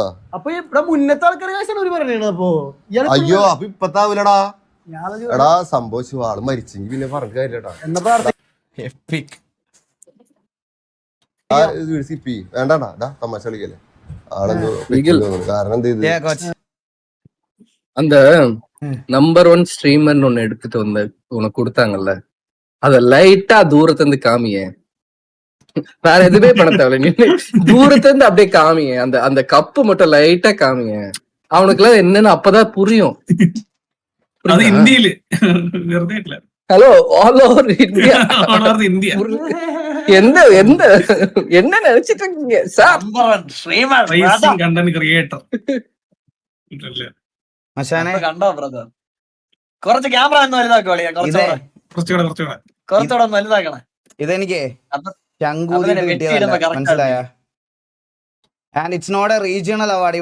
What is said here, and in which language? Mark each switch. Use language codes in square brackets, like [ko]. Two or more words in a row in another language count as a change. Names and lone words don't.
[ml] അപ്പൊ ഇവിടെ മുന്നത്തെ ആൾക്കാരെ പറയണ. അപ്പൊ അയ്യോ, അപ്പൊ ഇപ്പത്താവൂലടാ. എടാ സംഭവിച്ചു, ആള് മരിച്ചെങ്കിൽ പിന്നെ പറഞ്ഞ കാര്യട്ടാ. വേണ്ടാ തമാശ കളിക്കല്ലേ. ആളെന്തോ കാരണം എന്ത് ചെയ്ത് [ta] அந்த நம்பர் 1 ஸ்ட்ரீமர்னு ஒண்ணு எடுத்துட்டு வந்து உனக்கு கொடுத்தாங்கல்ல, அத லைட்டா தூரத்துல இருந்து காமிய. வேற எதுவுமே பண்ண தேவையில்ல, நீ தூரத்துல இருந்து அப்படியே காமிய. அந்த கப்பு மட்டும் லைட்டா காமிய. அவனுக்கு எல்லாம் என்னன்னு அப்பதான் புரியும். [en] Hello, all over India. [ta] எந்த எந்த என்ன நினைச்சிட்டு இருக்கீங்க சார்? [ml] കണ്ടോ ബ്രദർ? കുറച്ച് ക്യാമറ ഒന്ന് വലുതാക്കോളിയാ. കുറച്ചുകൂടെ ഒന്ന് വലുതാക്കണേ. ഇതെനിക്ക് മനസ്സിലായ? [en] And it's not a regional award.